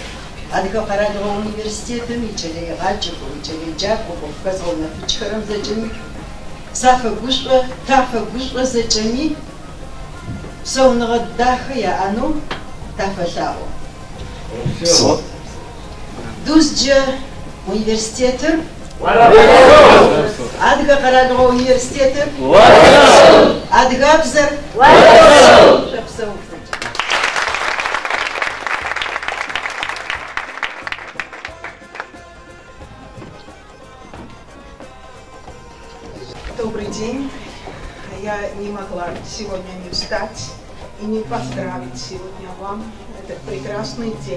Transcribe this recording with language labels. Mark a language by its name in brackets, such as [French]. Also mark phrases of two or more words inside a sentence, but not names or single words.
[Adyghe] Адыгэ къэралыгъо университетым ичэрэгъаджэху, ичэрэеджакӏоху хэзгъонэфыкӏхэрэм зэкӏэми сафэгушӏо, тафэгушӏо зэкӏэми псэуныгъэ дахэ яӏэнэу тафэлъагъо. Дужкӏэ университетыр Адыгэ къэралыгъо университетыр адыгабзэр шъэпсэу. [Russian] Добрый день. Я не могла сегодня не встать и не поздравить сегодня вам этот прекрасный день.